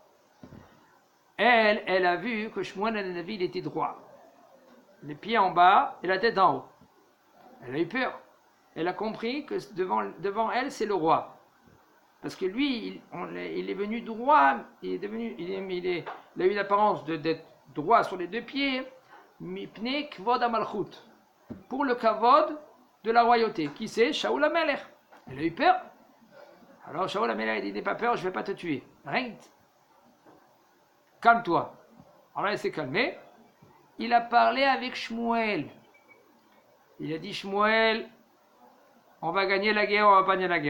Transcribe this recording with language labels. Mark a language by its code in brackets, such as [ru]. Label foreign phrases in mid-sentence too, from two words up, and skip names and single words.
[fr] Elle a vu que Shmuel Hanavi, il était droit. Les pieds en bas et la tête en haut. Elle a eu peur. Elle a compris que devant elle, c'est le roi. Parce que lui, il est venu droit, il a eu l'apparence d'être droit sur les deux pieds, [he] מפני כבוד המלכות, [fr] pour le kavod de la royauté. Qui c'est? Shaoul Amelech. Elle a eu peur. Alors Shaoul Amelech a dit, n'aie pas peur, je ne vais pas te tuer. Rien. Calme-toi. Alors elle s'est calmée. Il a parlé avec Shmuel. Il a dit, Shmuel, on va gagner la guerre, on va pas gagner la guerre.